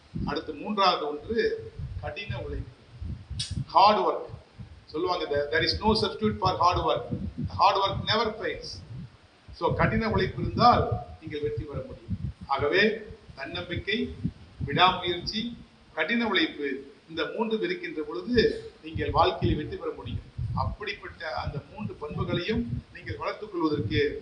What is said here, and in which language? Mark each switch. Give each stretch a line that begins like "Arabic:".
Tamil: அடுத்து மூன்றாவது ஒன்று கடின உழைப்பு, ஹார்ட் ஒர்க். சொல்லுவாங்க,
English: there is no substitute for hard work, hard work never fails.
Tamil: So கடின உழைப்பு இருந்தால் நீங்கள் வெற்றி பெற முடியும். ஆகவே தன்னம்பிக்கை, விடாமுயற்சி, கடின உழைப்பு, இந்த 3 இருக்கின்ற பொழுது நீங்கள் வாழ்க்கையில் வெற்றி பெற முடியும். அப்படிப்பட்ட அந்த 3 பண்புகளையும் நீங்கள் வளர்த்துக் கொள்வதற்கு